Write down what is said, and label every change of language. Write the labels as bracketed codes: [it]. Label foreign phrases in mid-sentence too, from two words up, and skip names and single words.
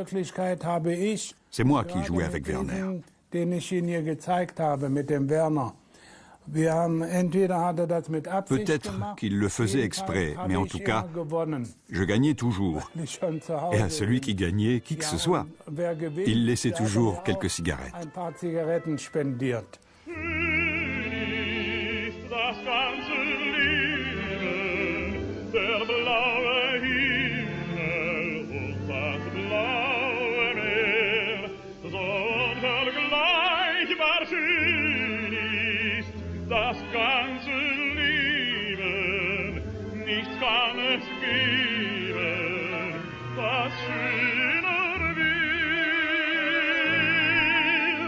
[fr] C'est moi qui jouais avec Werner. Peut-être qu'il le faisait exprès, mais en tout cas, je gagnais toujours. Et à celui qui gagnait, qui que ce soit, il laissait toujours quelques cigarettes. [de] Das ganze Leben, der blaue Himmel und das blaue Meer, so unvergleichbar schön ist das ganze Leben, nichts kann es geben, das schöner will.